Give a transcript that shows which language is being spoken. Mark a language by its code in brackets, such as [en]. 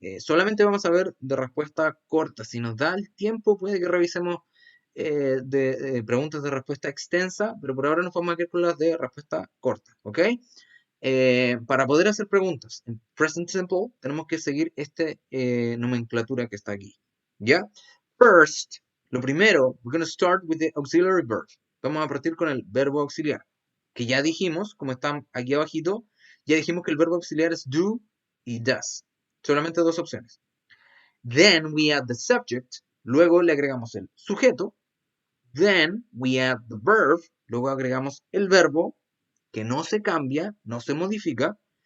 [es] Solamente vamos a ver de respuesta corta. Si nos da el tiempo, puede que revisemos de preguntas de respuesta extensa, pero por ahora nos vamos a quedar con las de respuesta corta, ¿ok? Para poder hacer preguntas en present simple, tenemos que seguir esta nomenclatura que está aquí, ¿ya? [en] First, [es] lo primero, [en] we're going to start with the auxiliary verb. [es] Vamos a partir con el verbo auxiliar, que ya dijimos, como está aquí abajito, ya dijimos que el verbo auxiliar es do y does. Solamente dos opciones. [en] Then we add the subject, [es] luego le agregamos el sujeto. [en] Then we add the verb, [es] luego agregamos el verbo, que no se cambia, no se modifica.